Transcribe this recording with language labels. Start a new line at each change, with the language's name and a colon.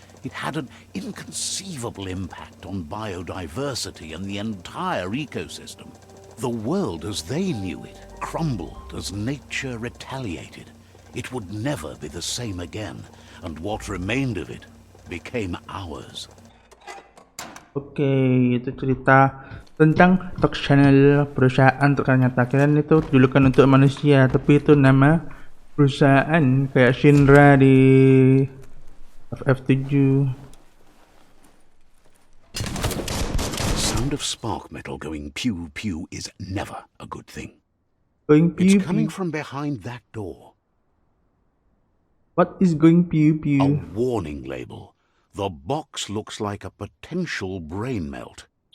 English: It had an inconceivable impact on biodiversity and the entire ecosystem. The world as they knew it crumbled as nature retaliated. It would never be the same again, and what remained of it became ours.
Indonesian: Oke, itu cerita tentang Toxanol, perusahaan ternyata kalian itu julukan untuk manusia, tapi itu nama perusahaan kayak Shinra di FF7.
English: The sound of spark metal going pew pew is never a good thing. Going pew It's coming from behind that door. What is going pew A pew? warning label. The box looks like a potential brain melt.